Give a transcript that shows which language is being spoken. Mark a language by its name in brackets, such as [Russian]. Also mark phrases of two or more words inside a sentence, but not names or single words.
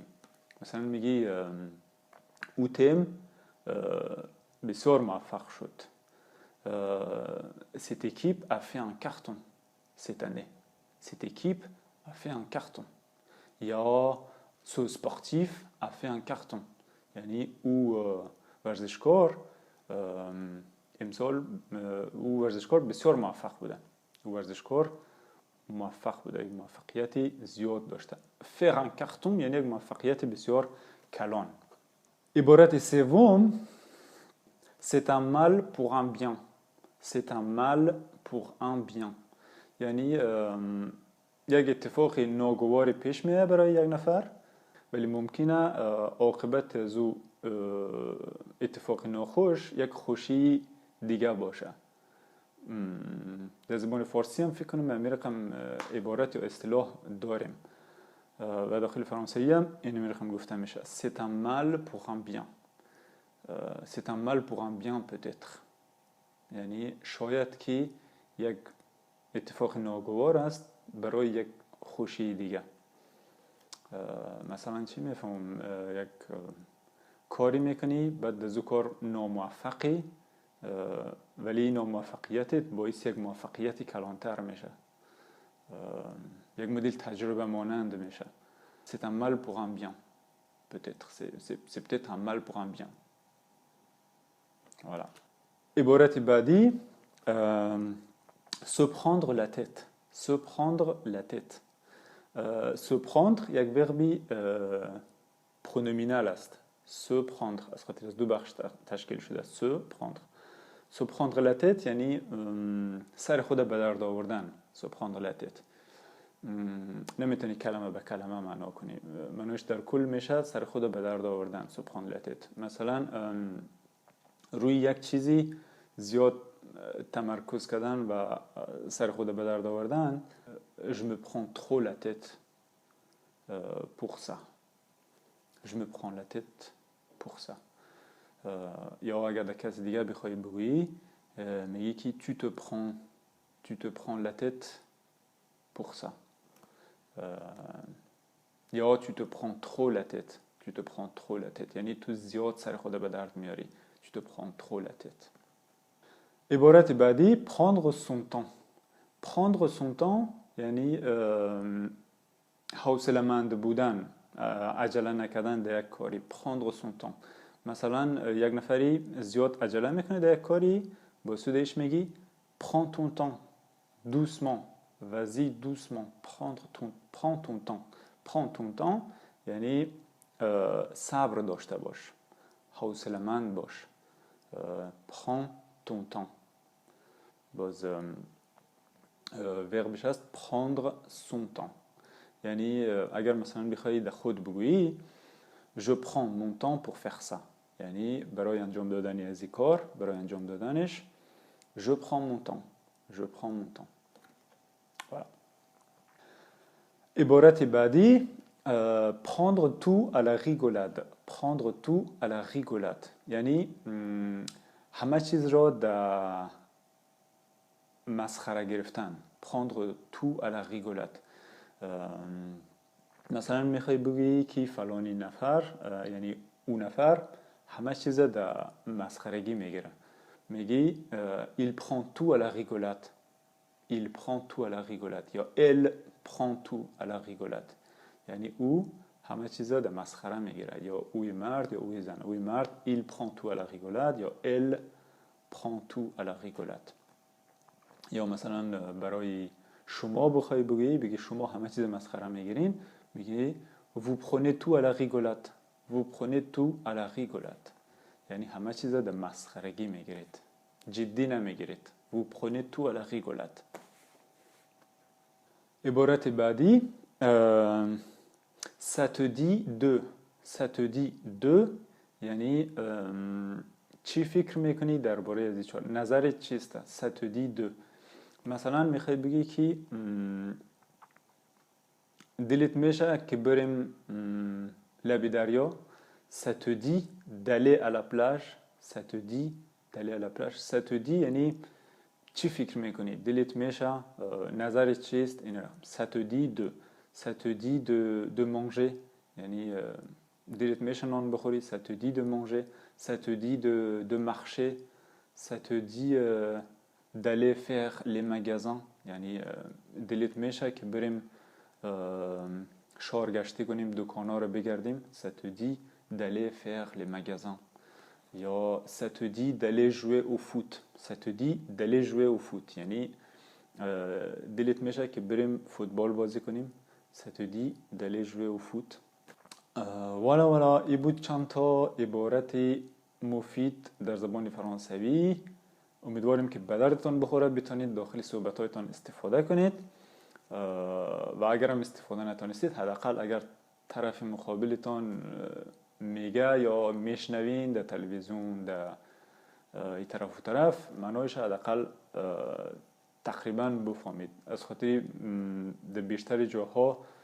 [Persian] مثلا میگی او تیم بسیار موفق شد. [French] Cette équipe a fait un carton cette année. Cette équipe a fait un carton. یا ce sportif a fait un carton. [Persian] یعنی او ورزشکار امسال او ورزشکار بسیار موفق بوده. او ورزشکار موفق بوده، یک موفقیتی زیاد داشته. [French] faire un carton [Persian] یعنی یک موفقیت بسیار کلان. عبارت سوم [French] c'est un mal pour un bien. C'est un mal pour un bien. [Persian] یعنی یک اتفاق ناگواری پیش میاد برای یک نفر ولی ممکنه عاقبت از او اتفاق ناخوش یک خوشی دیگه باشه. در زبان فارسی هم فکر کنم همین رقم عبارت و اصطلاح داریم و داخل فرانسوی هم این رقم گفته میشه. [French] C'est un mal pour un bien. C'est un mal pour un bien peut-être. [Persian] یعنی شاید که یک اتفاق ناگوار است برای یک خوشی دیگه. مثلا چی میفهمم، یک کاری میکنی بعد از او کار ناموفقی ولی ناموفقیتت باعث یک موفقیتی کلانتر میشه، یک مدل تجربه مانند میشه. [French] C'est un mal pour un bien peut-être. C'est peut-être un mal pour un bien. Voilà. [Persian] عبارت بعدی [French] se prendre la tête. Se prendre la tête. Se prendre [Persian] یک وربی پرونومینال است. [French] Se prendre [Persian] از خاطر از دو بخش تشکیل شده. [French] Se prendre. Se prendre la tête [Persian] یعنی سر خود به درد آوردن. [French] Se prendre la tête. [Persian] نمیتونی کلمه به کلمه معنا کنی. معنیش در کل میشه سر خود به درد آوردن. [French] Se prendre la tête. [Persian] مثلا روی یک چیزی زیاد تمرکز کردن و سر خود به درد آوردن. [French] Je me prends trop la tête pour ça. Je me prends la tête pour ça. [Persian] یا اگر در کسی دیگه بخوای بگویی میگی که [French] tu te prends la tête pour ça. یا tu te prends trop la tête. Tu te prends trop la tête [Persian] یعنی تو زیاد سر خود به درد میاری. [French] Tu te prends trop la tête. [Persian] عبارت بعدی [French] prendre son temps. prendre son temps [Persian] یعنی حوصله‌مند بودن، عجله نکردن در یک کاری. [French] prendre son temps. [Persian] مثلا یک نفری زیاد عجله میکنه در یک کاری، با سودش میگی [French] prends ton temps doucement. vas-y doucement. prends ton temps. prends ton temps [Persian] یعنی صبر داشته باش، حوصله‌مند باش. [French] prends ton temps. [Persian] باز وربش هست [French] prendre son temps. [Persian] یعنی اگر مثلا بخوایی در خود بگویی [French] je prends mon temps pour faire ça [Persian] یعنی برای انجام دادن از این کار، برای انجام دادنش [French] je prends mon temps. je prends mon temps. voilà. [Persian] عبارت بعدی [French] prendre tout à la rigolade. prendre tout à la rigolade [Persian] یعنی همه چیز را در مسخره گرفتن. [French] prendre tout à la rigolade. [Persian] مثلا میخوای بگی که فلانی نفر یعنی اون نفر همه چیز در مسخرگی میگیره. [French] میگی il prend tout à la rigolade. il prend tout à la rigolade [Persian] یا [French] elle prend tout à la rigolade [Persian] یعنی او همه چیزا در مسخره میگیره، یا اوی مرد یا اوی زن. اوی مرد [French] il prend tout à la rigolade یا elle prend tout à la rigolade. [Persian] یا مثلا برای شما بخوای بگی شما همه چیز مسخره میگیرین، میگی [French] vous prenez tout à la rigolade. vous prenez tout à la rigolade [Persian] یعنی همه چیز در مسخرگی میگیرید، جدی نمیگیرید. [French] vous prenez tout à la rigolade. [Persian] عبارت بعدی [French] ça te dit de. ça te dit de [Persian] یعنی چی فکر میکنی درباره از این چیز؟ نظرت چیست؟ [French] ça te dit de. [Persian] مثلا میخوای بگی که دلت میشه که بریم لب دریا. [French] ça te dit d'aller à la plage. ça te dit d'aller à la plage. ça te dit [Persian] یعنی چی فکر میکنی؟ دلت میشه نظرت چیست؟ این رقم [French] ça te dit de ça te dit de manger [Persian] یعنی دلت میشه نان بخوری [French] ça te dit de manger ça te dit de marcher ça te dit d'aller faire les magasins [Persian] یعنی دلت میشه که بریم شهر گشتی کنیم دکانا رو بگردیم [French] ça te dit d'aller faire les magasins یا ça te dit d'aller jouer au foot ça te dit d'aller jouer au foot [Persian] یعنی دلت میشه که بریم فوتبال بازی کنیم [French] ça te dit d'aller jouer au foot [Persian] والا این بود چند تا عبارت مفید در زبان فرانسوی امیدواریم که به دردتان بخوره بتونید داخل صحبت‌هایتان استفاده کنید و اگر هم استفاده نتونستید حداقل اگر طرف مقابلتان میگه یا میشنوین در تلویزیون در این طرف و طرف معنایش حداقل تقریبا بفهمید از خاطر در بیشتر جاها